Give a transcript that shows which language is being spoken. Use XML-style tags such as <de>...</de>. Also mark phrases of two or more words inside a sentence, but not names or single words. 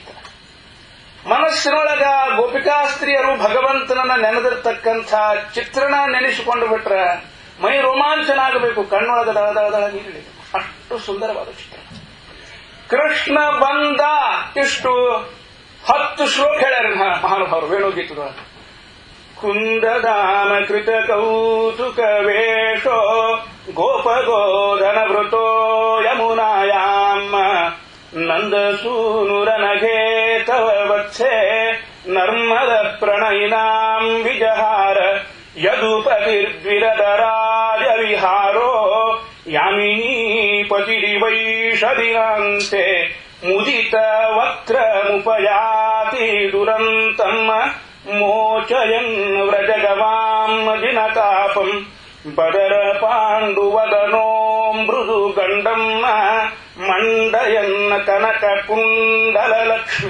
<kn>ಮನಸ್ಸಿನೊಳಗ ಗೋಪಿಕಾಸ್ತ್ರೀಯರು ಭಗವಂತನನ್ನ ನೆನೆದಿರ್ತಕ್ಕಂಥ ಚಿತ್ರಣ ನೆನೆಸಿಕೊಂಡು ಬಿಟ್ರೆ ಮೈ ರೋಮಾಂಚನ ಆಗಬೇಕು, ಕಣ್ಣೊಳಗ ದಳ ದಳ ದಳ ನೀರಿಳಿಬೇಕು. ಅಷ್ಟು ಸುಂದರವಾದ ಚಿತ್ರ. ಕೃಷ್ಣ ಬಂದ ಇಷ್ಟು 10 ಶ್ಲೋಕ ಹೇಳ್ಯಾರ ಮಹಾನುಭಾವರು ವೇಣುಗೀತದೊಳಗೆ.</kn> <sa>ಕುಂದದಾನ ಕೃತ ಕೌತುಕ ವೇಷೋ ಗೋಪಗೋಧನ ವೃತೋ ಯಮುನಾಯಾಮ ನಂದಸೂನುರನಘೇ ತವ ವತ್ಸೆ ನರ್ಮದ ಪ್ರಣಯಿನಾಂ ವಿಜಹಾರ ಯದುಪತಿರ್ದ್ವಿರದರಾಜ ವಿಹಾರೋ ಯಾಮಿನೀ ಪತಿರಿವೈಷದಿನಾಂತೆ ಮುದಿತ ವಕ್ರಮುಪಯಾತಿ ದುರಂತಮ್ಮ ಮೋಚಯನ್ ವ್ರಜಗವಾಂ ಜಿನತಾಪಂ ಬದರ ಪಾಂಡುವದನೋ ಮೃದು ಗಂಡಮ್ಮ ಮಂಡಯನ್ನ ಕನಕ ಕುಂಡಲ ಲಕ್ಷ್ಮ್ಯ.</sa>